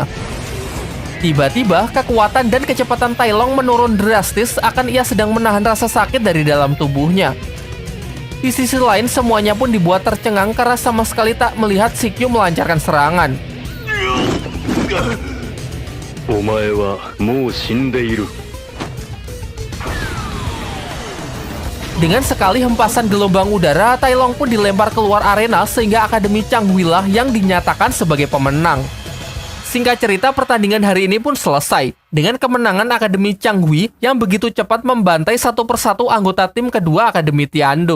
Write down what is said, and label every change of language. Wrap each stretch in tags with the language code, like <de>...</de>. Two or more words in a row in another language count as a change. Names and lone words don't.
<id>Tiba-tiba, kekuatan dan kecepatan Tai Long menurun drastis akan ia sedang menahan rasa sakit dari dalam tubuhnya. Di sisi lain, semuanya pun dibuat tercengang karena sama sekali tak melihat Sikyu melancarkan serangan.</id> <ja>お前はもう死んでいる。</ja> <id>Dengan sekali hempasan gelombang udara, Tai Long pun dilempar keluar arena sehingga Akademi Changhui lah yang dinyatakan sebagai pemenang. Singkat cerita, pertandingan hari ini pun selesai dengan kemenangan Akademi Changhui yang begitu cepat membantai satu persatu anggota tim kedua Akademi Tiando.</id>